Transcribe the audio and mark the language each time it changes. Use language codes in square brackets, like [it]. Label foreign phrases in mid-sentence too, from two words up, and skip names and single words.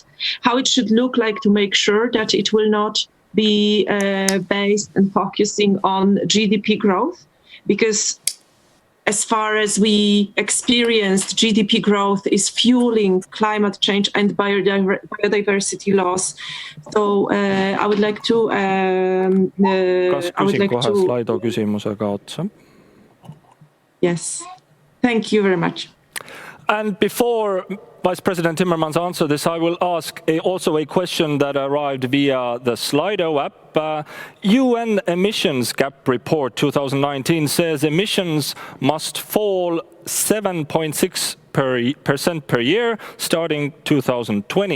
[en] How it should look like to make sure that it will not be based and focusing on GDP growth? Because as far as we experienced, GDP growth is fueling climate change and biodiversity loss. So I would like to. [et] Kas küsin kohe Slido küsimusega otsa? [en] Yes. Thank you very much. And before Vice President Timmermans answers this, I will ask also a question that arrived via the Slido app. UN emissions gap report 2019 says emissions must fall 7.6% per year starting 2020.